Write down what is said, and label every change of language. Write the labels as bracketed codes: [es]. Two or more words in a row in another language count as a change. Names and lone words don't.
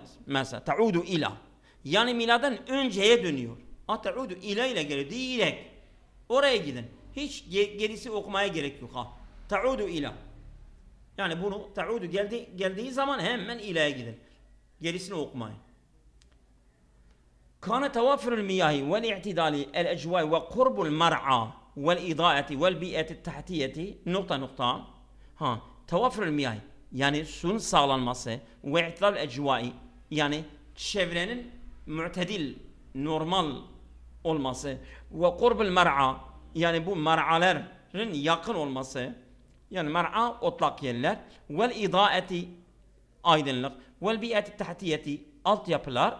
[tr] Mesela [ar] تعود إلى, [tr] yani miladdan önceye dönüyor. [ar] تعود إلى [tr] ile geliyor. Direkt oraya gidin. Hiç gerisi okumaya gerek yok. [ar] تعود إلى. [tr] Yani bunu ta'udu geldiği zaman hemen ila'ya gidin. Gerisini okumayın. [ar] كان توافر المياه والاعتدال الأجواء وقرب المرعى والإضاءة والبيئة التحتية نقطة توافر المياه [tr] yani suyun sağlanması ve [ar] اعتدال الأجواء, [tr] yani çevrenin mu'tedil, normal olması ve [ar] قرب المرعى, [tr] yani bu mar'alerin yakın olması, yani mar'a otlak yerler, [ar] والإضاءة [tr] aydınlık, [ar] والبيئة التحتية [tr] altyapılar.